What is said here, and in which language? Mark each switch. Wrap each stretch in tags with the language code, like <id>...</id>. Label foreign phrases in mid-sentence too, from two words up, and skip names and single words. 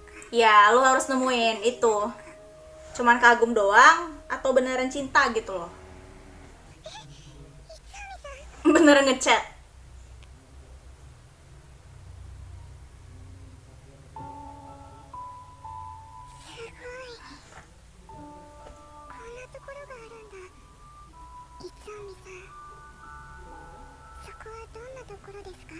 <id>Ya, lu harus nemuin itu. Cuman kagum doang atau beneran cinta gitu loh. Beneran ngechat.</id> <ja>すごい。こんなところがあるんだ。いつあみさん、そこはどんなところですか？</ja>